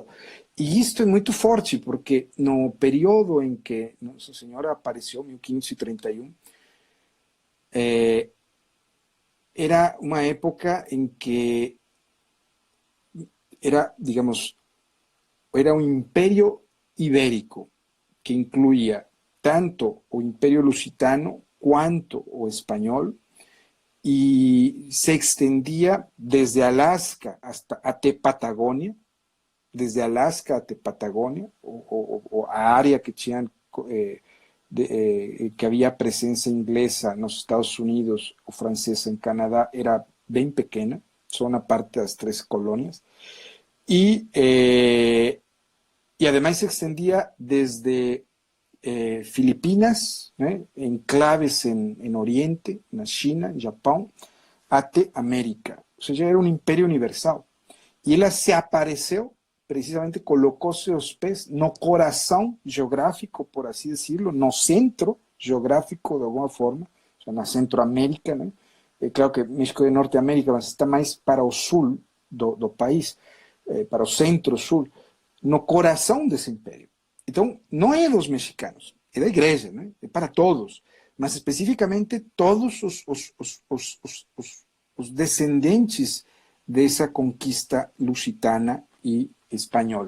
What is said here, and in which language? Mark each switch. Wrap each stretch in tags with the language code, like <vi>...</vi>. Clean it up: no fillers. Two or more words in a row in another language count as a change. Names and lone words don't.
<pt>E isto é muito forte, porque no período em que Nossa Senhora apareceu, 1531, era uma época em que era, digamos, era um império ibérico que incluía tanto o imperio lusitano quanto o espanhol</pt> <es>y se extendía desde Alaska hasta Patagonia, desde Alaska hasta Patagonia,</es> <pt>o a área que tinham que havia presença inglesa nos Estados Unidos ou francesa em Canadá era bem pequena, só na parte das três colônias.</pt> <es>Y además se extendía desde Filipinas, enclaves en Oriente, en China, en Japón, hasta América. O sea, ya era un imperio universal. Y él se apareció, precisamente colocó</es> <pt>seus pés no</pt> <es>corazón geográfico, por así decirlo,</es> <pt>no centro geográfico</pt> <es>de alguna forma, o sea, na Centroamérica, ¿no? Claro que México de Norteamérica,</es> <pt>mas está mais para o sul do país, para o centro-sul, no coração desse império. Então, não é dos mexicanos, é da igreja, né? É para todos, mas especificamente todos os descendentes dessa conquista lusitana e espanhola.</pt>